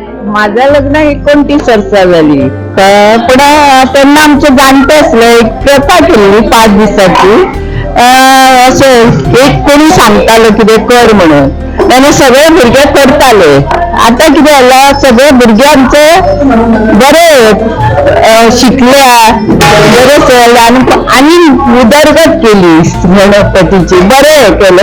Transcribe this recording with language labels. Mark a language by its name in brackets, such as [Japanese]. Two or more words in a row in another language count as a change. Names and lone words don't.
[Marathi] माझं लग्न 29 वर्षा झाली. पुढं त्यांना आमचे जाणते असले एक प्रथा केली 5 दिवसाची. [Konkani] असे एक कोणी सांगतालो कितें कर म्हणून, त्याने सगळे भुरगे करताले. आता कितें जाला, सगळे भुरगे आमचे बरे शिकल्या, बरे चलले आणि उदरगत केली गणपतीची. बरे केले.